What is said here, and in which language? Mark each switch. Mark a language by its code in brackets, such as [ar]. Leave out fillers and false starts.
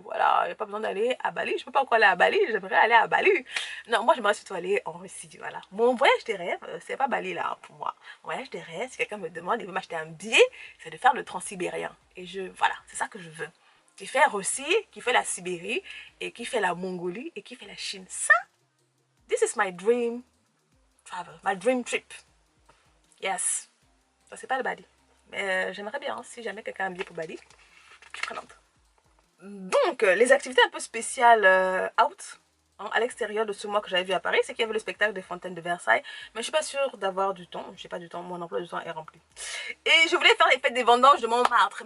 [fr] Voilà, il n'y a pas besoin d'aller à Bali. Je ne peux pas encore aller à Bali, j'aimerais aller à Bali. Non, moi j'aimerais surtout aller en Russie. Voilà, mon voyage des rêves, c'est pas Bali là pour moi. Mon voyage des rêves, si quelqu'un me demande, il veut m'acheter un billet, c'est de faire le transsibérien. Et voilà, c'est ça que je veux. Qui fait Russie, qui fait la Sibérie, et qui fait la Mongolie, et qui fait la Chine. [en] Ça, this is my dream travel, my dream trip. [fr] Yes. Ça, c'est pas le Bali. Mais j'aimerais bien, hein, si jamais quelqu'un a un billet pour Bali, je suis prenante. Donc, les activités un peu spéciales out, hein, à l'extérieur de ce mois que j'avais vu à Paris, c'est qu'il y avait le spectacle des fontaines de Versailles. Mais je suis pas sûre d'avoir du temps. Je n'ai pas du temps, mon emploi du temps est rempli. Et je voulais faire les fêtes des vendanges de Montmartre.